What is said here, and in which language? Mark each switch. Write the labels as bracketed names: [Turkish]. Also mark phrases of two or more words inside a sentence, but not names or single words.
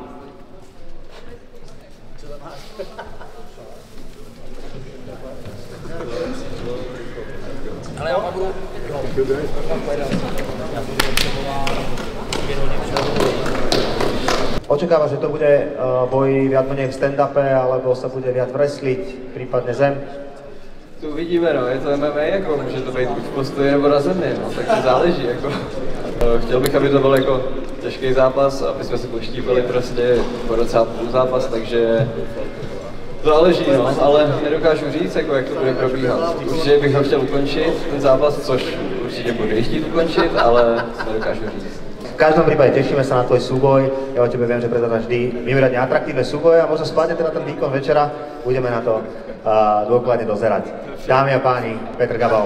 [Slovak] Očakáva, že to bude boj viac menej v stand-upe, alebo sa bude viac wrestliť, prípadne zem? [Czech] To uvidíme, no, je to MMA, jako, může to být buď v postoji nebo na zemi, no, tak to záleží, jako. Chtěl bych, aby to byl jako těžký zápas, aby jsme si poštípili prostě po docela půl zápas, takže záleží, no, ale nedokážu říct, jako, jak to bude probíhat. Určitě bych ho chtěl ukončit, ten zápas, což určitě bude chtít ukončit, ale nedokážu říct. [Slovak] V každom prípade tešíme sa na tvoj súboj, ja o tebe viem, že predávaš vždy mimoriadne atraktívne súboje a možno spadnete na ten výkon večera, budeme na to dôkladne dozerať. Dámy a páni, Petr Gabal.